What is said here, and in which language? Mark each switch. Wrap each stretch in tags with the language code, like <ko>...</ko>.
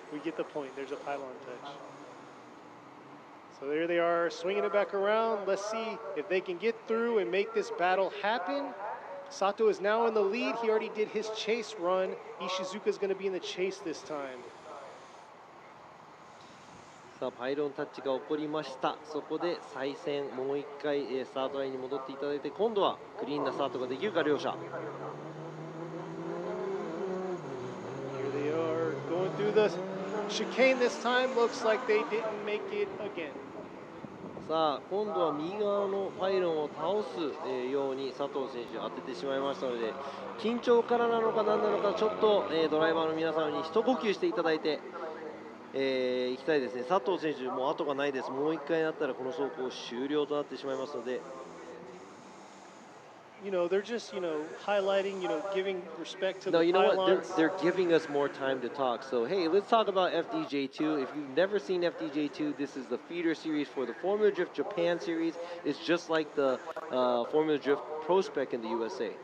<en>We get the point. There's a pylon touch. So there they are, swinging it back around. Let's see if they can get through and make this battle happen. Sato is now in the lead. He already did his chase run. Ishizuka is going to be in the chase this time.</en> <ja>さあパイロンタッチが起こりました。そこで再戦もう一回、スタートラインに戻っていただいて、今度はクリーンなスタートができるか両者。</ja> <en>Here they are going through the chicane this time. Looks like they didn't make it again.</en> <ja>さあ今度は右側のパイロンを倒す、ように佐藤選手当ててしまいましたので、緊張からなのか何なのかちょっと、ドライバーの皆さんに一呼吸していただいて、いきたいですね。佐藤選手もう後がないです。もう一回になったらこの走行終了となってしまいますので。</ja> <en>You know, they're just, highlighting, giving respect to No, the you know what? pylons. They're giving us more time to talk. So, hey, let's talk about FDJ2. If you've never seen FDJ2, this is the feeder series for the Formula Drift Japan series. It's just like the Formula Drift Prospect in the USA.</en>